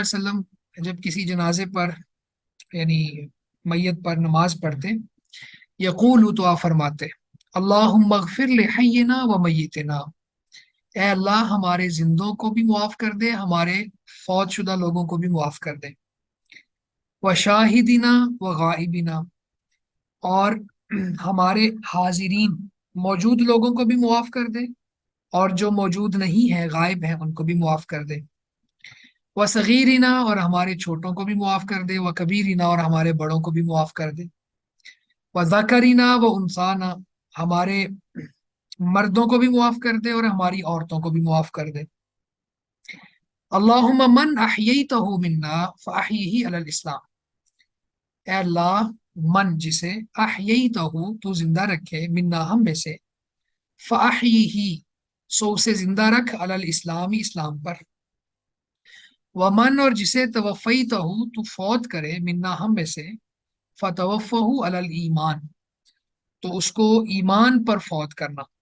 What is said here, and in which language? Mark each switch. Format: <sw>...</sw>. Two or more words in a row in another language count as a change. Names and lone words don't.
<ar>علیہ وسلم</ar> <ur>جب کسی جنازے پر یعنی میت پر نماز پڑھتے، یقول تو آپ فرماتے</ur> <ar>اللہم اغفر لحینا و میتنا،</ar> <ur>اے اللہ ہمارے زندوں کو بھی معاف کر دے، ہمارے فوت شدہ لوگوں کو بھی معاف کر دے،</ur> <ar>و شاہدنا و غائبنا،</ar> <ur>اور ہمارے حاضرین موجود لوگوں کو بھی معاف کر دے، اور جو موجود نہیں ہے غائب ہیں ان کو بھی معاف کر دے،</ur> <ar>و صغیرنا،</ar> <ur>اور ہمارے چھوٹوں کو بھی معاف کر دے،</ur> <ar>و کبیرنا،</ar> <ur>اور ہمارے بڑوں کو بھی معاف کر دے،</ur> <ar>و ذکرنا و انسانا،</ar> <ur>ہمارے مردوں کو بھی معاف کر دے اور ہماری عورتوں کو بھی معاف کر دے۔</ur> <ar>اللہم من احییتہ منا فاحیہ علی الاسلام،</ar> <ur>اے اللہ من جسے احییتہ تو زندہ رکھے، منا ہم میں سے، فاحیہ سو اسے زندہ رکھ،</ur> <ar>علی الاسلام</ar> <ur>اسلام پر، ومن اور جسے توفیتہ تو فوت کرے، منا ہم میں سے،</ur> <ar>فتوفہ علی الایمان</ar> <ur>تو اس کو ایمان پر فوت کرنا۔</ur>